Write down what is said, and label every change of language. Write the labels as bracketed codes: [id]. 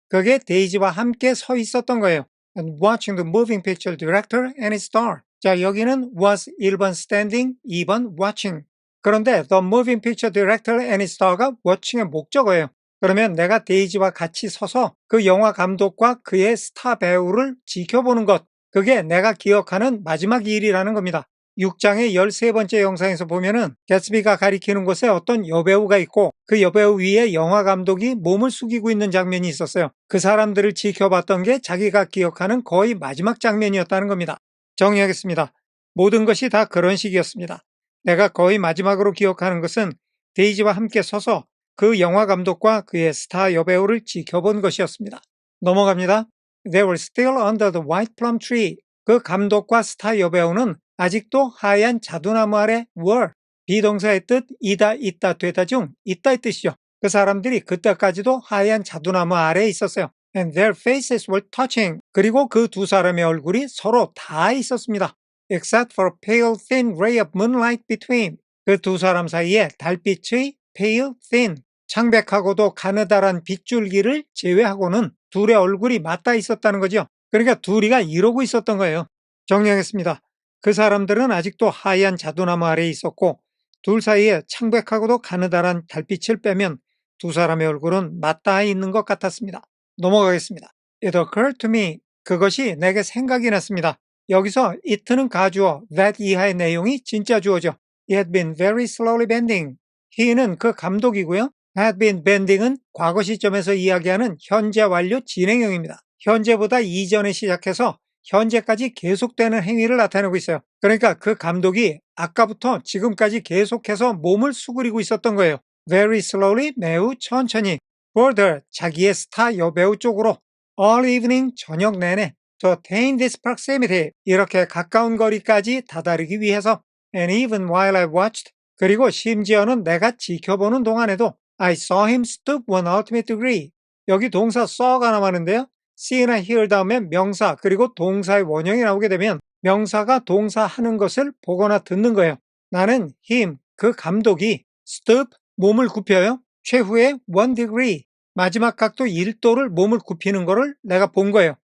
[ko] 그게 데이지와 함께 서 있었던 거예요. [en] And watching the moving picture director and his star. [ko] 자, 여기는 was 1번 standing, 2번 watching. 그런데 [en] the moving picture director and his star [ko] 가 watching의 목적어예요. 그러면 내가 데이지와 같이 서서 그 영화 감독과 그의 스타 배우를 지켜보는 것, 그게 내가 기억하는 마지막 일이라는 겁니다. 6장의 13번째 영상에서 보면은 개츠비가 가리키는 곳에 어떤 여배우가 있고 그 여배우 위에 영화 감독이 몸을 숙이고 있는 장면이 있었어요. 그 사람들을 지켜봤던 게 자기가 기억하는 거의 마지막 장면이었다는 겁니다. 정리하겠습니다. 모든 것이 다 그런 식이었습니다. 내가 거의 마지막으로 기억하는 것은 데이지와 함께 서서 그 영화 감독과 그의 스타 여배우를 지켜본 것이었습니다. 넘어갑니다. [en] They were still under the white plum tree. [ko] 그 감독과 스타 여배우는 아직도 하얀 자두나무 아래 were. 비동사의 뜻 이다, 있다, 되다 중 있다의 뜻이죠. 그 사람들이 그때까지도 하얀 자두나무 아래에 있었어요. [en] And their faces were touching. [ko] 그리고 그 두 사람의 얼굴이 서로 닿아 있었습니다. [en] Except for a pale thin ray of moonlight between. [ko] 그 두 사람 사이에 달빛의 [en] pale thin, [ko] 창백하고도 가느다란 빗줄기를 제외하고는 둘의 얼굴이 맞닿아 있었다는 거죠. 그러니까 둘이가 이러고 있었던 거예요. 정리하겠습니다. 그 사람들은 아직도 하얀 자두나무 아래에 있었고 둘 사이에 창백하고도 가느다란 달빛을 빼면 두 사람의 얼굴은 맞닿아 있는 것 같았습니다. 넘어가겠습니다. [en] It occurred to me. [ko] 그것이 내게 생각이 났습니다. 여기서 it는 가주어, that 이하의 내용이 진짜 주어죠. [en] He had been very slowly bending. [ko] he는 그 감독이고요. had been bending은 과거 시점에서 이야기하는 현재 완료 진행형입니다. 현재보다 이전에 시작해서 현재까지 계속되는 행위를 나타내고 있어요. 그러니까 그 감독이 아까부터 지금까지 계속해서 몸을 수그리고 있었던 거예요. [en] Very slowly, [ko] 매우 천천히. [en] further, [ko] 자기의 스타 여배우 쪽으로. [en] all evening, [ko] 저녁 내내. [en] to attain this proximity, [ko] 이렇게 가까운 거리까지 다다르기 위해서. [en] and even while I watched, [ko] 그리고 심지어는 내가 지켜보는 동안에도 [en] I saw him stoop one ultimate degree. [ko] 여기 동사 saw가 남았는데요. see나 hear 다음에 명사 그리고 동사의 원형이 나오게 되면 명사가 동사 하는 것을 보거나 듣는 거예요. 나는 him, 그 감독이 stoop, 몸을 굽혀요. 최후의 1 degree, 마지막 각도 1도를 몸을 굽히는 거를 내가 본 거예요.